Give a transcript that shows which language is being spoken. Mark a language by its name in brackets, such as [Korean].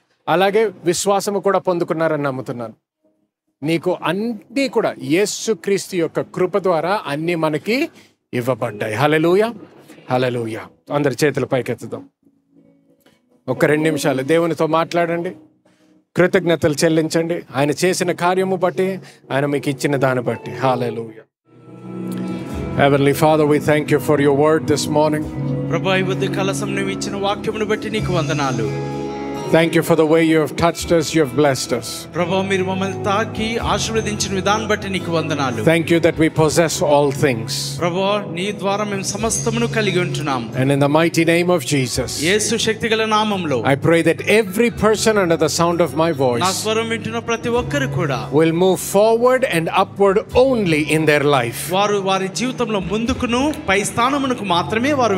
[Telugu] అలాగే విశ్వాసము కూడా పొందుకున్నారని నమ్ముతున్నాను. నీకు అన్నీ కూడా యేసుక్రీస్తు యొక్క కృప ద్వారా అన్నీ మనకి ఇవ్వబడ్డాయి. హల్లెలూయా, హల్లెలూయా. అందరి చేతులు పైకెత్తుదాం. ఒక 2 నిమిషాలు దేవునితో మాట్లాడండి, కృతజ్ఞతలు చెల్లించండి. ఆయన చేసిన కార్యము బట్టి, ఆయన మీకు ఇచ్చిన దాన్ని బట్టి. హల్లెలూయా. [English] Heavenly Father, we thank you for your word this morning. [Telugu] ప్రభా ఈ ఉదయకాల సమయం నువ్వు ఇచ్చిన వాక్యమును బట్టి నీకు వందనాలు. [English] Thank you for the way you have touched us, you have blessed us. [Telugu] ప్రభా మీరు మమ్మల్ని తాకి ఆశీర్వదించిన విధానం బట్టి నీకు వందనాలు. [English] Thank you that we possess all things. [Telugu] ప్రభా నీ ద్వారా మేము సమస్తమును కలిగి ఉంటున్నాం. [English] And in the mighty name of Jesus, [Telugu] యేసు శక్తిగల నామములో [English] I pray that every person under the sound of my [Telugu] నా [English] voice [Telugu] స్వరం వింటున్న ప్రతి ఒక్కరు కూడా [English] will move forward and upward only in their life. [Telugu] వారు వారి జీవితంలో ముందుకును పై స్థానమునకు మాత్రమే వారు